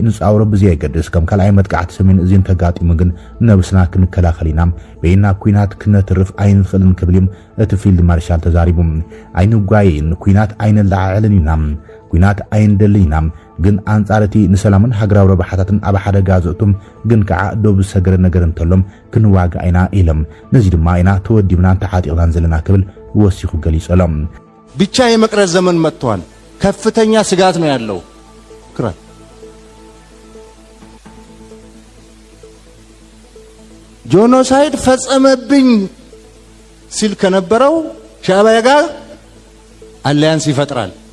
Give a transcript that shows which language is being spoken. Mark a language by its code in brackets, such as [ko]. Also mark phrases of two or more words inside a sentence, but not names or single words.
[ti] ንፃውሮ ብዘይገድስ ከም ካልኣይ መጥቃዕቲ ሰሜን እዚን ተጋጢሙ ግን ነብስና ክንከላኸል ኢና በይና ኩናት ክነትርፍ ኣይንኽእልን ክብል እቲ [en] field marshal [ti] ተዛሪቡ ኣይንጓይን ኩናት ኣይንለዓዕልን ኢና ኩናት ኣይንደልን ኢና ግን አንጻርቲ ንሰላምን ሃገራዊ ረብሓታትን ኣብ ሓደጋ ዘእቱም ግን ከዓ ዶብ ሰገረ ነገር እንተሎም ክንዋጋ ኢና ኢሎም ነዚ ድማ ኢና ተወዲብና ተሓጢቕናን ዘለና ክብል ወሲኹ ገሊፆሎም [am] ብቻ የመቅረት ዘመን መጥቷል ከፍተኛ ስጋት ነው ያለው ክራ ጆኖሳይድ ፈጸመብኝ ሲል ከነበረው ሻዕቢያ ጋር አሊያንስ ይፈጥራል